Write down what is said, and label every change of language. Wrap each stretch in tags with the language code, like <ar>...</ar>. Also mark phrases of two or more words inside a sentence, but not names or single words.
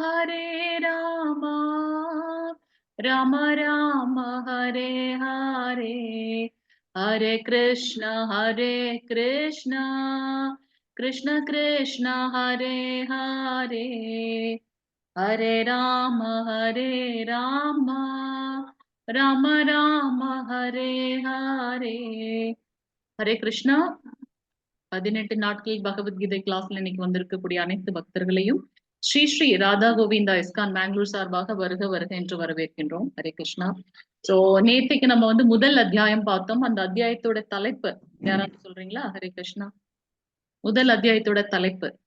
<sa>राम राम हरे हरे हरे कृष्ण कृष्ण कृष्ण हरे हरे हरे राम राम राम हरे हरे हरे कृष्णा</sa> <ta>18 நாட்கள் பகவத்கீதை கிளாஸ்ல இன்னைக்கு வந்திருக்கக்கூடிய அனைத்து பக்தர்களையும் ஸ்ரீ ஸ்ரீ ராதா கோவிந்தா இஸ்கான் பெங்களூர் சார்பாக வருக வருக என்று வரவேற்கின்றோம்.</ta> <sa>हरे कृष्ण.</sa> <ta>சோ நேத்திக்கு நம்ம வந்து முதல் அத்தியாயம் பார்த்தோம். அந்த அத்தியாயத்தோட தலைப்பு யாராவது சொல்றீங்களா?</ta> <sa>हरे कृष्ण.</sa> <ta>முதல் அத்தியாயத்தோட தலைப்பு</ta>